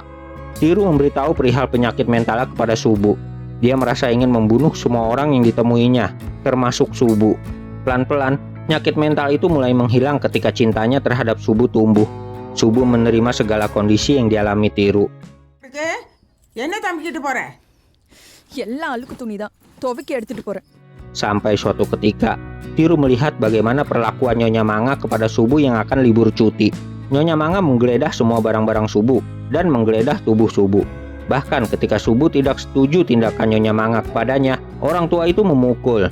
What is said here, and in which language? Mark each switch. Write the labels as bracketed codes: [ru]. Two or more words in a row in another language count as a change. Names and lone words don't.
[id] Tiru memberitahu perihal penyakit mentalnya kepada Subu. Dia merasa ingin membunuh semua orang yang ditemuinya, termasuk Subu. Pelan-pelan, penyakit mental itu mulai menghilang ketika cintanya terhadap Subu tumbuh. Subu menerima segala kondisi yang dialami Tiru. [ta] என்ன தம்பிக்கிட்டு போற? எல்லாம் அழுக்கு துணிதான் துவைக்க எடுத்துட்டு போறேன். [id] Sampai suatu ketika, Tiru melihat bagaimana perlakuan Nyonya Manga kepada Subu yang akan libur cuti. Nyonya Manga menggeledah semua barang-barang Subu dan menggeledah tubuh Subu. Bahkan ketika Subu tidak setuju tindakan Nyonya Manga kepadanya, orang tua itu memukul.